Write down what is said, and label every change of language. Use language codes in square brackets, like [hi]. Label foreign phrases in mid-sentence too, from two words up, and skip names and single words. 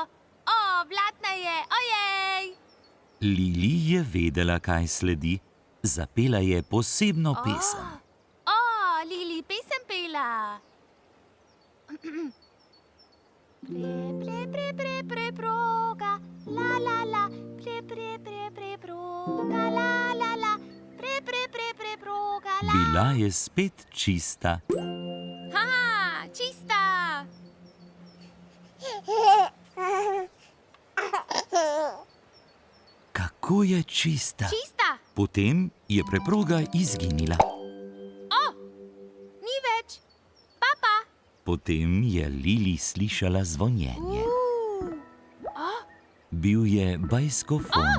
[sl] Blatna je. Ojej. Lili je vedela, kaj sledi. Zapela je posebno pesem. Lili pesem pela. Preproga, la la la, preproga, la la la, preproga, la. Bila je spet čista. Čista. Kako je čista. Čista. Potem je preproga izginila. Ni več. Papa. Potem je Lili slišala zvonjenje. Bil je bajskofon.